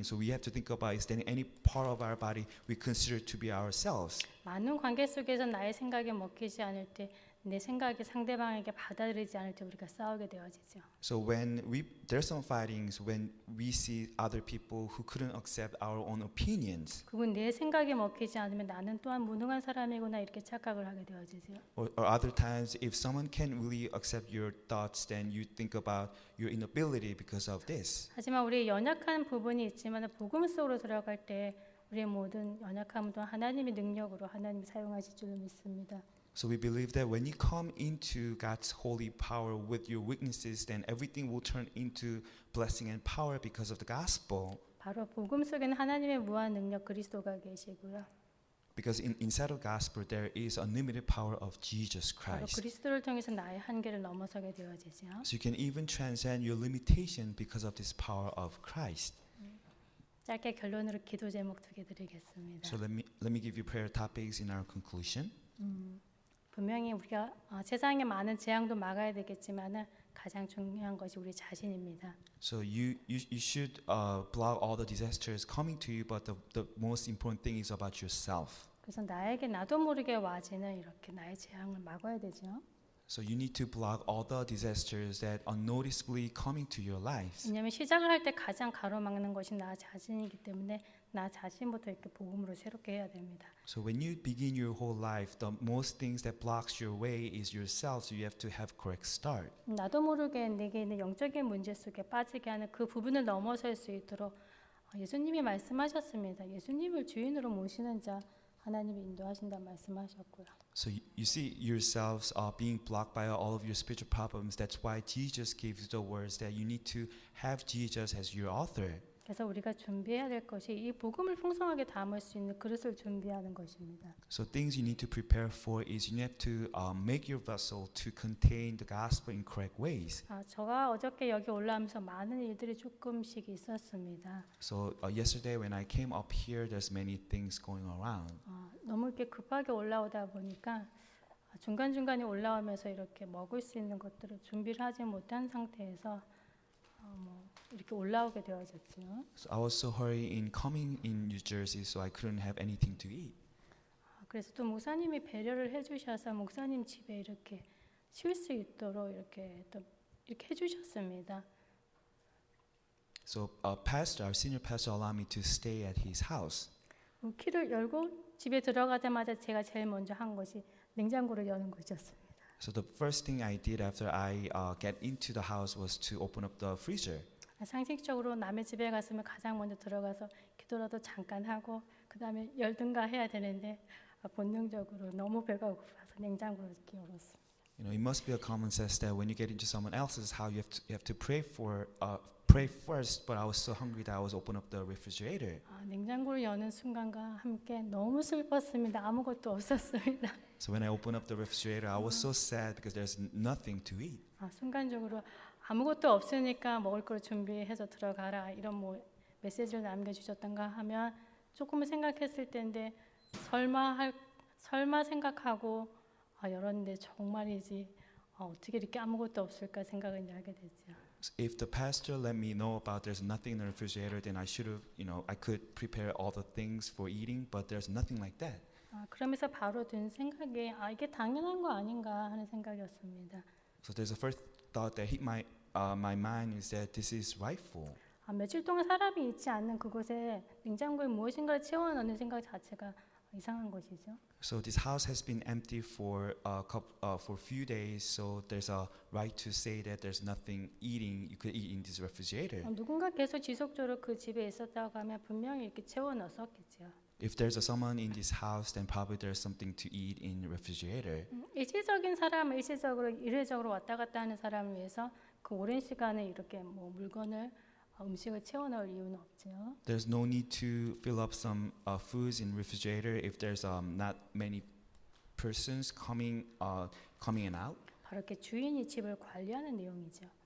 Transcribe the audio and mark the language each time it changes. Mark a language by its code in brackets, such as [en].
[en] So we have to think about is there any part of our body we consider to be ourselves. [ko] 많은 관계 속에서 나의 생각에 먹히지 않을 때 내 생각이 상대방에게 받아들이지 않을 때 우리가 싸우게 되어지죠. [en] So when there's some fightings when we see other people who couldn't accept our own opinions. [ko] 그분 내 생각에 먹히지 않으면 나는 또한 무능한 사람이구나 이렇게 착각을 하게 되어지죠. [en] Or other times, if someone can't really accept your thoughts, then you think about your inability because of this. [ko] 하지만 우리 연약한 부분이 있지만 복음 속으로 들어갈 때 우리의 모든 연약함도 하나님의 능력으로 하나님이 사용하실 줄로 믿습니다. [en] So we believe that when you come into God's holy power with your weaknesses, then everything will turn into blessing and power because of the gospel. [ko] 바로 복음 속에는 하나님의 무한 능력 그리스도가 계시고요. [en] Because inside of gospel there is unlimited power of Jesus [ko] 바로 [en] Christ. [ko] 그리스도를 통해서 나의 한계를 넘어서게 되어지죠. [en] So you can even transcend your limitation because of this power of Christ. [ko] 짧게 결론으로 기도 제목 두 개 드리겠습니다. [en] So let me give you prayer topics in our conclusion. [ko] 분명히 우리가 세상에 많은 재앙도 막아야 되겠지만은 가장 중요한 것이 우리 자신입니다. [en] So you should block all the disasters coming to you, but the most important thing is about yourself. [ko] 그래서 나에게 나도 모르게 와지는 이렇게 나의 재앙을 막아야 되죠. [en] So you need to block all the disasters that unnoticeably coming to your lives. [ko] 왜냐하면 시작을 할 때 가장 가로막는 것이 나 자신이기 때문에 나 자신부터 이렇게 복음으로 새롭게 해야 됩니다. [en] So when you begin your whole life, the most things that blocks your way is yourself. So you have to have correct start. [ko] 나도 모르게 내게 있는 영적인 문제 속에 빠지게 하는 그 부분을 넘어설 수 있도록 예수님이 말씀하셨습니다. 예수님을 주인으로 모시는 자 하나님이 인도하신다 말씀하셨고요. [en] So you see yourselves being blocked by all of your spiritual problems. That's why Jesus gave you the words that you need to have Jesus as your author. [ko] 그래서 우리가 준비해야 될 것이 이 복음을 풍성하게 담을 수 있는 그릇을 준비하는 것입니다. [en] So things you need to prepare for is you have to make your vessel to contain the gospel in correct ways. [ko] 제가 어저께 여기 올라오면서 많은 일들이 조금씩 있었습니다. [en] So yesterday when I came up here, there's many things going around. [ko] 너무 이렇게 급하게 올라오다 보니까 중간중간에 올라오면서 이렇게 먹을 수 있는 것들을 준비를 하지 못한 상태에서 이렇게 올라오게 되어졌죠. [en] So I was so hurried in coming in New Jersey, so I couldn't have anything to eat. [ko] 그래서 또 목사님이 배려를 해주셔서 목사님 집에 이렇게 쉴 수 있도록 이렇게 또 이렇게 해주셨습니다. [en] So our senior pastor allowed me to stay at his house. [ko] 키를 열고 집에 들어가자마자 제가 제일 먼저 한 것이 냉장고를 여는 것이었습니다. [en] So the first thing I did after I get into the house was to open up the freezer. [ko] 상식적으로 남의 집에 갔으면 가장 먼저 들어가서 기도라도 잠깐 하고 그 다음에 열든가 해야 되는데 본능적으로 너무 배가 고파서 냉장고를 이렇게 열었습니다. [en] You know, it must be a common sense that when you get into someone else's house, you have to pray first. But I was so hungry that I was open up the refrigerator. [ko] 냉장고를 여는 순간과 함께 너무 슬펐습니다. 아무것도 없었습니다. [en] So when I opened up the refrigerator, I was so sad because there's nothing to eat. [ko] 순간적으로 아무것도 없으니까 먹을 걸 준비해서 들어가라 이런 메시지를 남겨주셨던가 하면 조금은 생각했을 텐데 설마 생각하고 열었는데 정말이지 어떻게 이렇게 아무것도 없을까 생각을 하게 되죠. [en] So if the pastor let me know about there's nothing in the refrigerator, then I should have, I could prepare all the things for eating, but there's nothing like that. [ko] 그러면서 바로 든 생각이 이게 당연한 거 아닌가 하는 생각이었습니다. [en] So there's a first thought that hit my mind is that this is rightful. [ko] 며칠 동안 사람이 있지 않는 그곳에 냉장고에 무엇인가를 채워넣는 생각 자체가 이상한 것이죠. [en] So this house has been empty for a few days. So there's a right to say that there's nothing eating you could eat in this refrigerator. [ko] 누군가 계속 지속적으로 그 집에 있었다고 하면 분명히 이렇게 채워넣었겠죠. [en] If there's someone in this house, then probably there's something to eat in the refrigerator. [ko] 일시적인 사람을 일시적으로 일회적으로 왔다 갔다 하는 사람을 위해서 그 오랜 시간에 이렇게 뭐 물건을 음식을 채워넣을 이유는 없죠. [en] There's no need to fill up some foods in refrigerator if there's not many persons coming and out. [ko] 바로 이렇게 주인이 집을 관리하는 내용이죠.